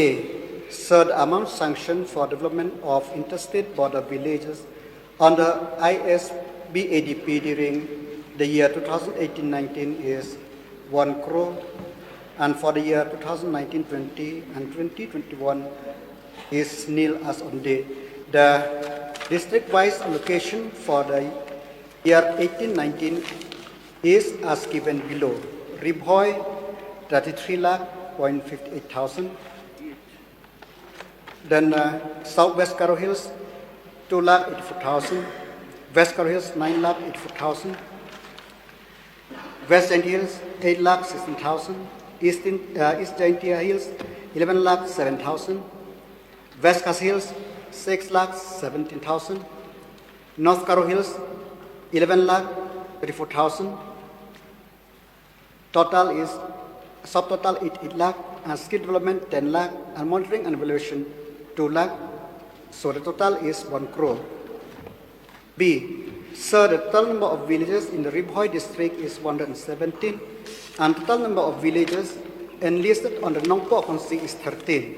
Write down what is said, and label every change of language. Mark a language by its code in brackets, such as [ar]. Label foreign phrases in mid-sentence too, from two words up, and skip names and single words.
[en] Sir, the amount sanctioned for development of interstate border villages under ISBADP during the year 2018-19 is 1 crore, and for the year 2019-20 and 2021 is nil as on date. The district-wise allocation for the year 18-19 is as given below. Ribhoy 33,58,000. Then Southwest Karo Hills 2,84,000. West Karo Hills 9,84,000. West Dainty Hills 8,16,000. East Dainty Hills 11,07,000. West Khas Hills 6,17,000. North Karo Hills 11,34,000. Total is subtotal 8 lakh, and skill development 10 lakh, and monitoring and evaluation 2 lakh. So the total is 1 crore. B. Sir, the total number of villages in the Ribhoy district is 117, and total number of villages enlisted on the Nongpo constituency is 13.